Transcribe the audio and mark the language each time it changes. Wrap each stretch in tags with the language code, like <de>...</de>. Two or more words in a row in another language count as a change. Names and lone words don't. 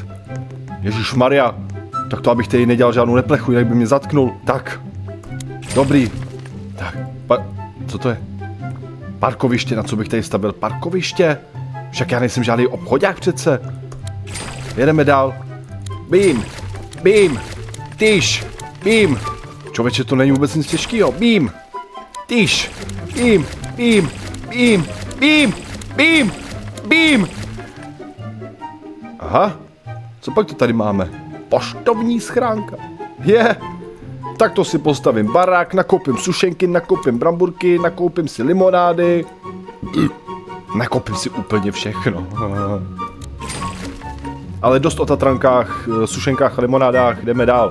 <cs>Ježišmarja. Tak to abych tady nedělal žádnou neplechu, jinak by mě zatknul. Tak. Dobrý. Tak. Co to je? Parkoviště, na co bych tady stavil? Parkoviště? Však já nejsem žádný obchodák přece. Jedeme dál. Bím. Bím. Tyš. Bím. Člověče, to není vůbec nic těžkýho. Bím. Tyš. Bím. Bím. Bím. Bím. Bím. Bím. Aha. Co pak to tady máme? Poštovní schránka. Tak to si postavím barák, nakoupím sušenky, nakoupím bramburky, nakoupím si limonády. Nakoupím si úplně všechno. Ale dost o tatrankách, sušenkách a limonádách, jdeme dál.</cs>